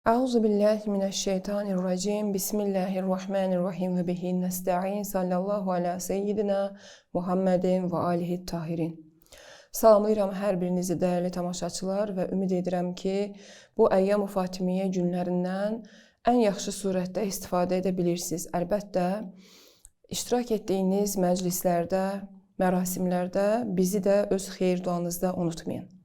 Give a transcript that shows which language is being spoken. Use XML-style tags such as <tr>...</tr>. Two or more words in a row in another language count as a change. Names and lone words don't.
<ar>أعوذ بالله من الشيطان الرجيم بسم الله الرحمن الرحيم وبه نستعين. صلى الله على سيدنا محمد وآله الطاهرين.</ar> <az>Salamlayıram hər birinizi dəyərli tamaşaçılar və ümid edirəm ki, bu Əyyam-ı Fatimiyyə günlərindən ən yaxşı surətdə istifadə edə bilirsiniz. Əlbəttə, iştirak etdiyiniz məclislərdə, mərasimlərdə bizi də öz xeyir duanızda unutmayın.</az>